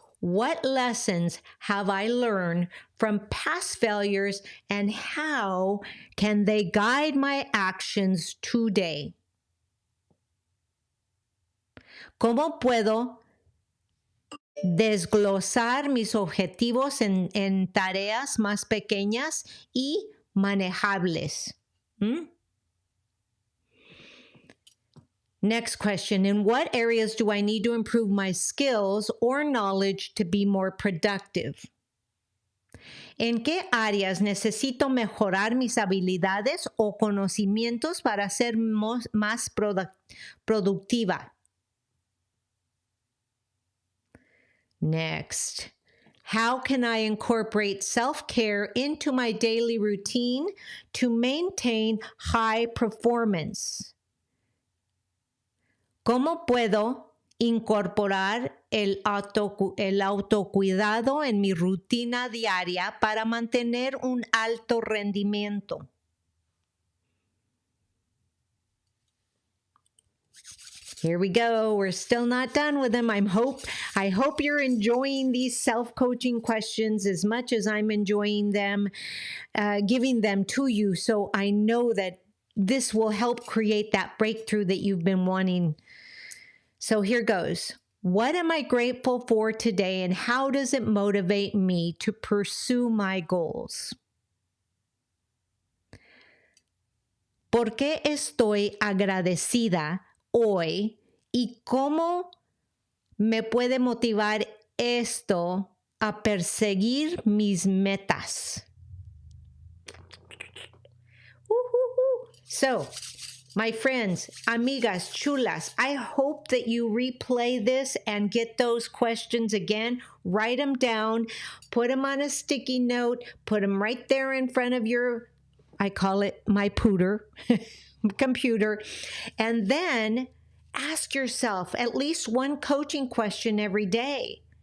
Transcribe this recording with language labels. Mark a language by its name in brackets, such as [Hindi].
[English] What lessons have I learned from past failures and how can they guide my actions today? [Spanish] ¿Cómo puedo desglosar mis objetivos en tareas más pequeñas y manejables? [English] Next question, in what areas do I need to improve my skills or knowledge to be more productive? [Spanish] ¿En qué áreas necesito mejorar mis habilidades o conocimientos para ser más productiva? [English] Next, how can I incorporate self-care into my daily routine to maintain high performance? [Spanish] ¿Cómo puedo incorporar el autocuidado en mi rutina diaria para mantener un alto rendimiento? [English] Here we go. We're still not done with them. I hope you're enjoying these self-coaching questions as much as I'm enjoying them, giving them to you. So I know that this will help create that breakthrough that you've been wanting. So here goes. What am I grateful for today and how does it motivate me to pursue my goals? [Spanish] ¿Por qué estoy agradecida hoy y cómo me puede motivar esto a perseguir mis metas? [English] So, my friends, [Spanish] amigas, chulas, [English] I hope that you replay this and get those questions again. Write them down, put them on a sticky note, put them right there in front of your, I call it my pooter, computer, and then ask yourself at least one coaching question every day.